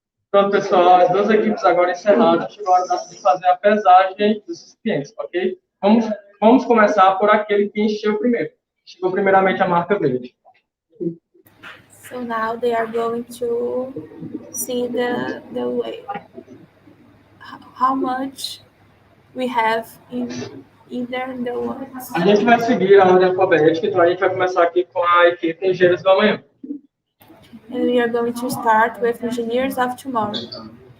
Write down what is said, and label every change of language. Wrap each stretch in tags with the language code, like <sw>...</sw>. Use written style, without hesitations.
<pt>Pronto, pessoal, as duas equipes agora encerradas, chegou a hora de fazer a pesagem dos recipientes, ok? Vamos Vamos começar por aquele que encheu primeiro. Chegou primeiramente a marca verde.</pt> <en>So now they are going to see the way, how much we have in either the ones.</en> <pt>A gente vai seguir a ordem alfabética, então a gente vai começar aqui com a equipe Engenheiros do Amanhã.</pt> <en>And we are going to start with Engineers of Tomorrow.</en>